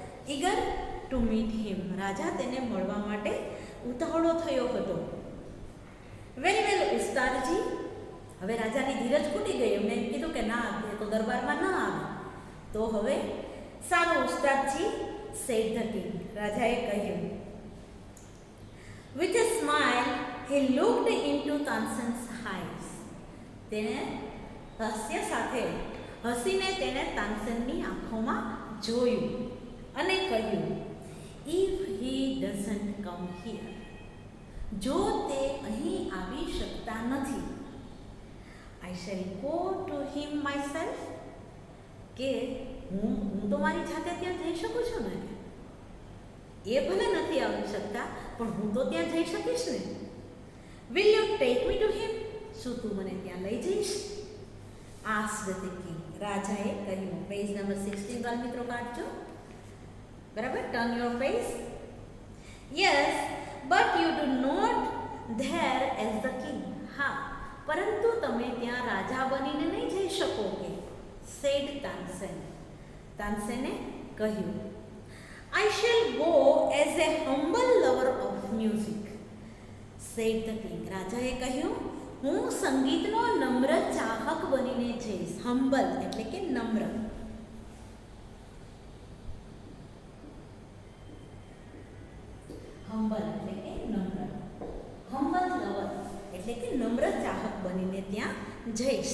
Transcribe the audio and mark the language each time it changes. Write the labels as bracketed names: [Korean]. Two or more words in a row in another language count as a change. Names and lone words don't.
[English] eager to meet him. [Gujarati] રાજા તેને મળવા માટે ઉતાવળો થયો હતો. [English] very well [Gujarati] ઉસ્તાદજી. હવે રાજાની ધીરજ ખૂટી ગઈ. એમને એમ કીધું કે ના, એ તો દરબારમાં ના આવે. તો હવે સારું ઉસ્તાદજી, [English] said the king. [Gujarati] રાજાએ કહ્યું. [English] With a smile he looked into Tansen's eyes. [Gujarati] તેને હાસ્ય સાથે હસીને તેને તાનસેનની આંખોમાં જોયું અને કહ્યું, [English] if he doesn't come here, [Gujarati] જો તે અહીં આવી શકતા નથી, I shall go to him myself, કે હું તો મારી જાતે ત્યાં જઈ શકું છું ને. એ ભલે નથી આવી શકતા, પણ હું તો ત્યાં જઈ શકીશ ને. [English] Will you take me to him? [Gujarati] શું તું મને ત્યાં લઈ જઈશ? [English] asked the king. [Gujarati] રાજાએ કહ્યું. પેજ નંબર 16 વાલ મિત્રો કાઢજો. બરાબર, [English] turn your page. Yes, but you do not there as the king. [Gujarati] હા, પરંતુ તમે ત્યાં રાજા બનીને નહીં જઈ શકો કે, સેડ તાનસેન. તાનસેને કહ્યું. [English] I shall go as a humble lover of music, said the king. [Gujarati] રાજાએ કહ્યું, હું સંગીતનો નમ્ર ચાહક બનીને જઈશ. હમ્બલ એટલે કે નમ્ર. હમ્બલ એટલે કે નમ્ર. [English] humble lover [Gujarati] એટલે કે નમ્ર ચાહક બનીને ત્યાં જઈશ.